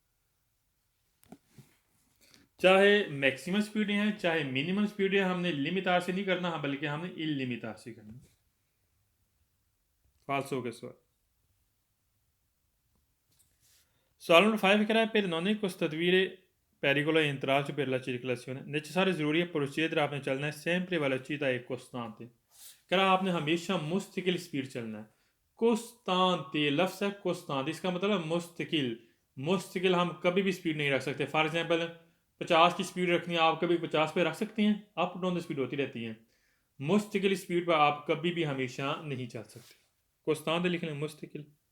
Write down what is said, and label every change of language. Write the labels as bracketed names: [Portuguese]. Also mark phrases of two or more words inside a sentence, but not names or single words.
[Urdu] چاہے [English] maximum speed [Urdu] ہے چاہے [English] minimum speed [Urdu] ہے ہمنے لمٹار سے نہیں کرنا بلکہ ہمنے انلمٹار سے کرنا فالسو کے سوال سوال نمبر 5 کہہ رہا ہے [Italian] per non costituire pericolo e intralcio per la circolazione necessario [Urdu] ضروری ہے procedere آپنے چلنا ہے [Italian] sempre velocità e costante [Urdu] کہہ رہا آپنے ہمیشہ مستقل سپیڈ چلنا ہے کوستانتے لفظ ہے کوستانت اسکا مطلب مستقل ہم کبھی بھی سپیڈ نہیں رکھ سکتے [English] for example [Urdu] 50 کی سپیڈ رکھنی ہے آپ کبھی 50 پے رکھ سکتے ہیں [English] up down speed [Urdu] ہوتی رہتی ہے مستقل سپیڈ پر آپ کبھی بھی ہمیشہ نہیں چل سکتے کوستانت لکھ لیں مستقل